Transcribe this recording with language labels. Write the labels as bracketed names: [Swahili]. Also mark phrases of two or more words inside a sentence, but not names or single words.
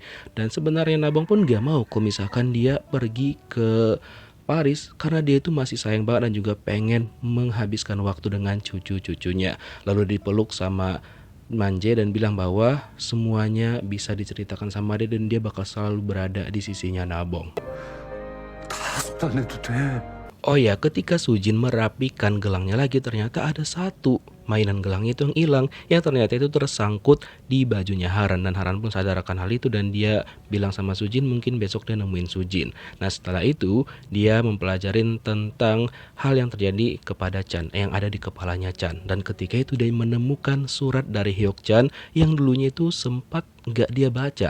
[Indonesian] Dan sebenarnya Nabong pun gak mau kalau misalkan dia pergi ke Paris karena dia itu masih sayang banget dan juga pengen menghabiskan waktu dengan cucu-cucunya. Lalu dipeluk sama Manjae dan bilang bahwa semuanya bisa diceritakan sama dia dan dia bakal selalu berada di sisinya Nabong. [Korean] 다 안 해도 돼. [Indonesian] Oh ya, ketika Sujin merapikan gelangnya lagi ternyata ada satu mainan gelang itu yang hilang yang ternyata itu tersangkut di bajunya Haran dan Haran pun sadar akan hal itu dan dia bilang sama Sujin mungkin besok dia nemuin Sujin. Nah setelah itu dia mempelajarin tentang hal yang terjadi kepada Chan yang ada di kepalanya Chan dan ketika itu dia menemukan surat dari Hyuk Chan yang dulunya itu sempat nggak dia baca.